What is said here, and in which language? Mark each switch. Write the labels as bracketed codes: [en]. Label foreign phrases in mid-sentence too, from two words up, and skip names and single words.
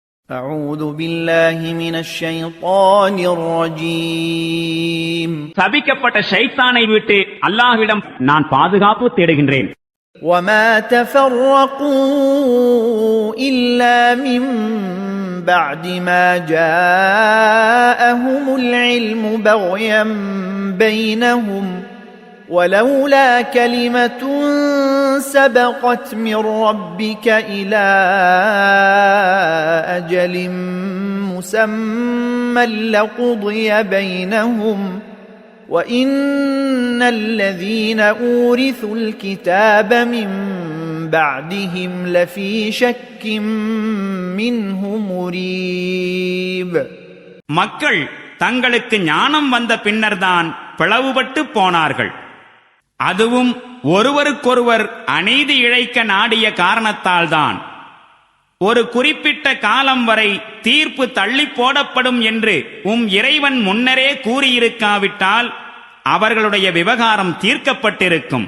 [ar] أعوذ بالله من الشيطان الرجيم [ta] சபிக்கப்பட்ட ஷைத்தானை விட்டு அல்லாஹ்விடம் நான் பாதுகாப்பு தேடுகின்றேன். [ar] وما تفرقوا إلا من بعد ما جاءهم العلم بغيا بينهم ولولا كلمة سبقت من ربك إلى أجل مسمى لقضي بينهم وإن الذين أورثوا الكتاب من بعدهم لفي شك منه مريب. [ta] மக்கள் தங்களுக்கு ஞானம் வந்த பின்னர்தான் பிளவுபட்டு போனார்கள். அதுவும் ஒருவருக்கொருவர் அநீதி இழைக்க நாடிய காரணத்தால்தான். ஒரு குறிப்பிட்ட காலம் வரை தீர்ப்பு தள்ளி போடப்படும் என்று இறைவன் முன்னரே கூறியிருக்காவிட்டால் அவர்களுடைய விவகாரம் தீர்க்கப்பட்டிருக்கும்.